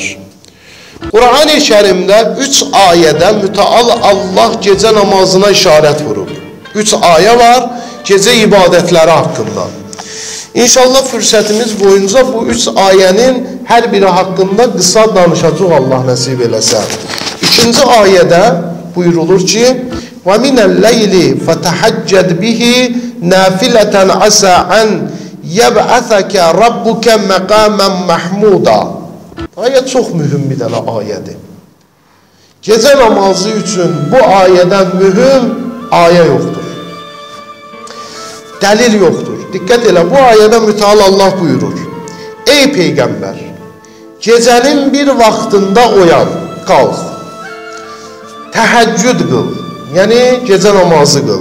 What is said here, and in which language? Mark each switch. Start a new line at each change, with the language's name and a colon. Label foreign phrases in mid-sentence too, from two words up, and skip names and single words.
Azerbaijani: Quran-ı Kərimdə 3 ayədə mütəal Allah gecə namazına işarət vurub. 3 ayə var gecə ibadətləri haqqında. İnşallah fürsətimiz boyunca bu 3 ayənin hər biri haqqında qısa danışacaq Allah nəsib eləsə. İkinci ayədə buyurulur ki,
Arabic: وَمِنَ اللَّيْلِ فَتَحَجَّدْ بِهِ نَافِلَةً عَسَىٰ أَنْ يَبْعَثَكَ رَبُّكَ مَقَامًا مَحْمُودًا.
Azerbaijani: Ayə çox mühüm bir dənə ayədir. Gecə namazı üçün bu ayədən mühüm ayə yoxdur. Dəlil yoxdur. Diqqət elə, bu ayədə mütəal Allah buyurur. Ey Peyğəmbər, gecənin bir vaxtında oyan, qalx, təhəccüd qıl, yəni gecə namazı qıl.